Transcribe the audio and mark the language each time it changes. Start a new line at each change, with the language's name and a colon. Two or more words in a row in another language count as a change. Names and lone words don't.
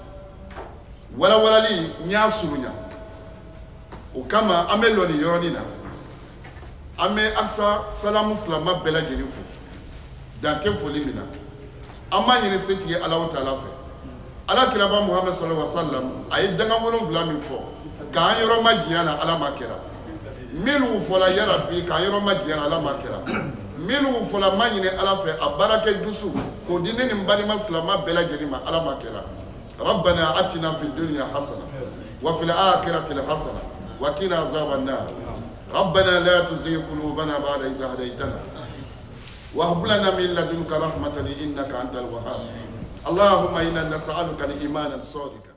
Bambara: walawalali n y'a surunya o kama an bɛ lɔ nin yɔrɔnin na an bɛ aksa salamu silama bɛɛ lajɛlen fo dan tɛ foli min na an b'a ɲini setigi Alahu Taala fɛ ala kiraba Muhammad
Arabic: صلى الله عليه وسلم
Bambara: a ye danga 7 min fɔ k'an yɔrɔ ma diɲɛ na ala ma kɛra minnu fɔla yarabi k'an yɔrɔ ma diɲɛ na ala ma kɛra minnu fɔla ma ɲini ala fɛ a baara kɛ dusu k'o di ne ni n balima silama bɛɛ lajɛlen ma ala ma kɛra
Arabic: ربنا آتنا في الدنيا حسنة وفي الآخرة حسنة وقنا عذاب النار ربنا لا تزغ قلوبنا بعد إذ هديتنا وهب لنا من لدنك رحمة إنك أنت الوهاب اللهم إنا نسألك إيمانا صادقا